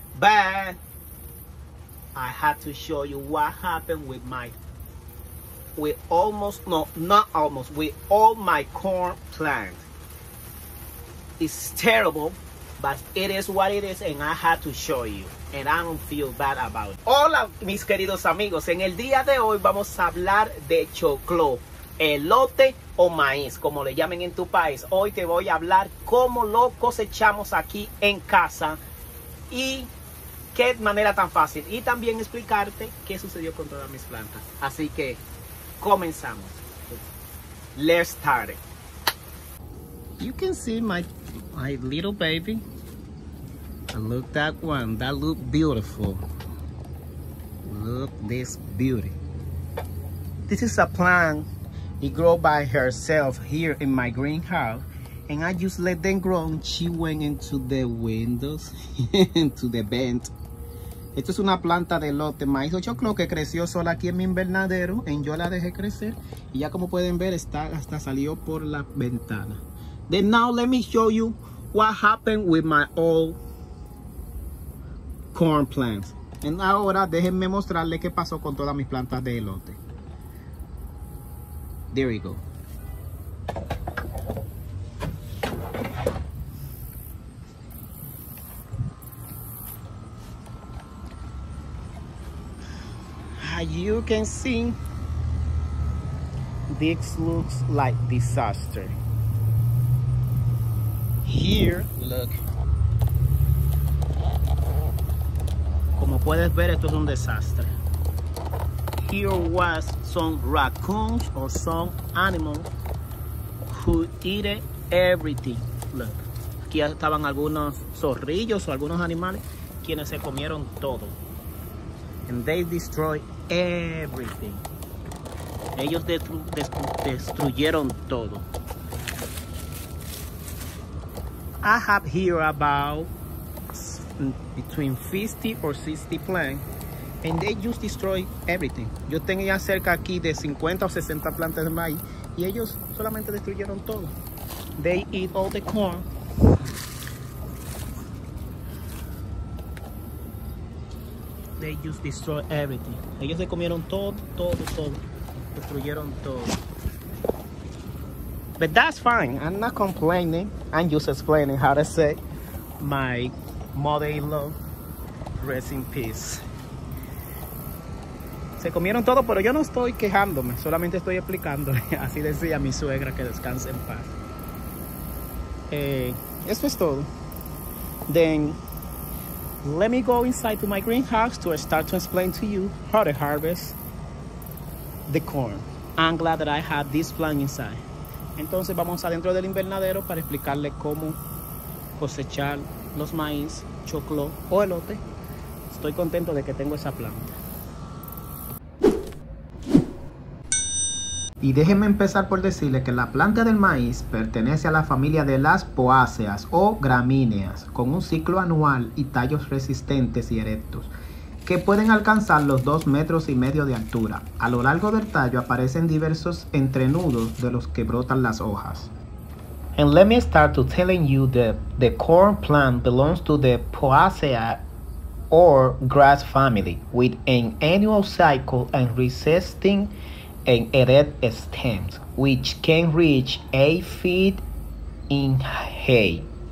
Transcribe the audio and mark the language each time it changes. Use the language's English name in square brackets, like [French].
[English] But I had to show you what happened with all my corn plants. It's terrible, but it is what it is, and I had to show you, and I don't feel bad about it. [Spanish] Hola mis queridos amigos, en el día de hoy vamos a hablar de choclo, elote o maíz, como le llamen en tu país. Hoy te voy a hablar cómo lo cosechamos aquí en casa y qué manera tan fácil, y también explicarte qué sucedió con todas mis plantas. Así que comenzamos. [English] Let's start it. You can see my little baby. And look that one, that look beautiful. Look this beauty. This is a plant. It grow by herself here in my greenhouse, and I just let them grow. She went into the windows, into the vent. [Spanish] Esto es una planta de elote, maíz o choclo que creció sola aquí en mi invernadero, y yo la dejé crecer y ya como pueden ver hasta salió por la ventana. [English] Then now let me show you what happened with my old corn plants. [Spanish] Y ahora déjenme mostrarles qué pasó con todas mis plantas de elote. [English] There we go. As you can see, this looks like disaster. Here, look. [Spanish] Como puedes ver, esto es un desastre. [English] Here was some raccoons or some animals who eat everything. Look. [Spanish] Aquí estaban algunos zorrillos o algunos animales quienes se comieron todo. [English] And they destroy everything. [Spanish] Ellos destruyeron todo. [English] I have here about between 50 or 60 plants, and they just destroy everything. [Spanish] Yo tenía cerca aquí de 50 o 60 plantas de maíz, y ellos solamente destruyeron todo. [English] They eat all the corn. They just destroy everything. [Spanish] Ellos se comieron todo. Destruyeron todo. [English] But that's fine. I'm not complaining. I'm just explaining how to say my mother-in-law, rest in peace. [Spanish] Se comieron todo, pero yo no estoy quejándome. Solamente estoy explicando. Así decía mi suegra, que descanse en paz. Esto es todo. [English] Then let me go inside to my greenhouse to start to explain to you how to harvest the corn. I'm glad that I have this plant inside. [Spanish] Entonces vamos adentro del invernadero para explicarle cómo cosechar los maíz, choclo o elote. Estoy contento de que tengo esa planta. Y déjenme empezar por decirle que la planta del maíz pertenece a la familia de las poáceas o gramíneas, con un ciclo anual y tallos resistentes y erectos, que pueden alcanzar los 2,5 metros de altura. A lo largo del tallo aparecen diversos entrenudos de los que brotan las hojas. [English] And let me start to telling you that the corn plant belongs to the Poaceae or grass family, with an annual cycle and resisting and erect stems, which can reach 8 feet in height.